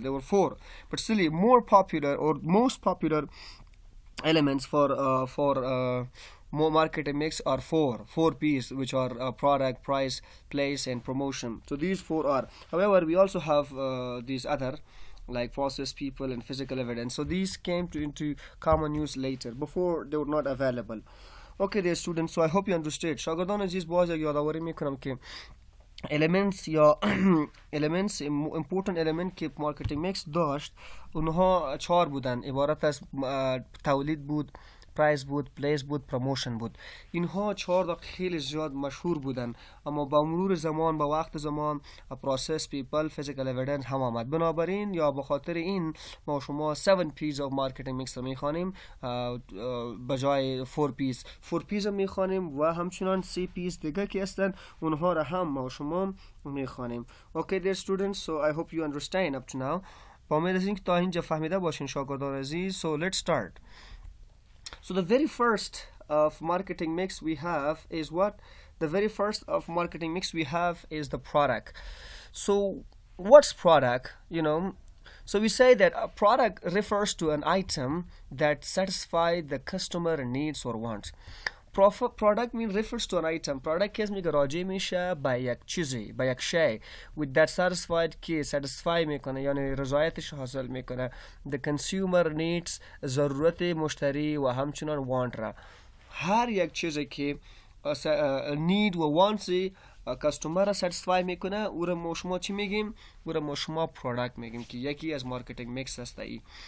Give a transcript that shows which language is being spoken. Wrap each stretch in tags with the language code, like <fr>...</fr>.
<en>There were four, but still more popular or most popular elements for more marketing mix are four P's, which are product, price, place, and promotion. So these four are. However, we also have these other like process, people, and physical evidence. So these came into common use later. Before they were not available. Okay, dear students. So I hope you understood.</en> <fa>شاگردان عزیز باز یک یادآوری میکنم که elements یا elements</fa> <en>important element</en> <fa>که marketing mix داشت اونها 4 بودن، عبارت از تولید بود، پرایس بود، پلیس بود، پروموشن بود. اینها 4 خیلی زیاد مشهور بودن، اما با مرور زمان، با وقت زمان پروسس، پیپل، فیزیکال اویدنس هم آمد. بنابراین یا به خاطر این ما شما 7 پیز</fa> <en>of marketing mix</en> <fa>رو میخوانیم بجای 4 پیز. 4 پیز رو میخوانیم و همچنان 3 پیز دیگه که هستن اونها را هم ما شما میخوانیم.</fa> <en>Okay dear students, so I hope you understand up to now.</en> <fa>با امید از اینکه تا اینجا فهمیده باشین شاگردان عزیز.</fa> <en>So let's start. So the very first of marketing mix we have is what? The very first of marketing mix we have is the product. So what's product? So we say that a product refers to an item that satisfies the customer needs or wants. Product means refers to an item.</en> <fa>Product کس میگه راجع میشه به یک چیزی، به یک شی</fa> <en>with that satisfied</en> <fa>که satisfy میکنه، یعنی رضایتش حاصل میکنه.</fa> <en>The consumer needs</en> <fa>ضرورت مشتری و همچنان want را. هر یک چیزی که need و wants کاستومر را satisfy میکنه او را ما شما چی میگیم؟ او را ما شما product میگیم که یکی از marketing mix هست ای.</fa>